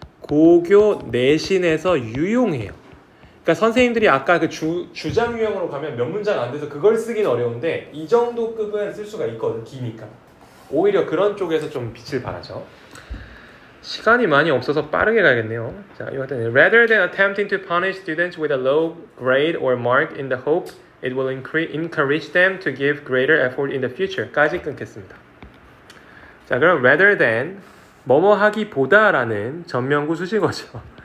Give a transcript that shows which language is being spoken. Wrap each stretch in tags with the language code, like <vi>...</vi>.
<ko>고교 내신에서 유용해요. 그러니까 선생님들이 아까 그 주장 유형으로 가면 몇 문장 안 돼서 그걸 쓰긴 어려운데 이 정도 급은 쓸 수가 있거든. 기니까. 오히려 그런 쪽에서 좀 빛을 발하죠. 시간이 많이 없어서 빠르게 가야겠네요. 자, 이거</ko> <en>rather than attempting to punish students with a low grade or mark in the hope it will encourage them to give greater effort in the future</en> <ko>까지 끊겠습니다. 자, 그럼</ko> <en>rather than</en> <ko>뭐뭐 하기보다라는 전명구 수식어죠.</ko>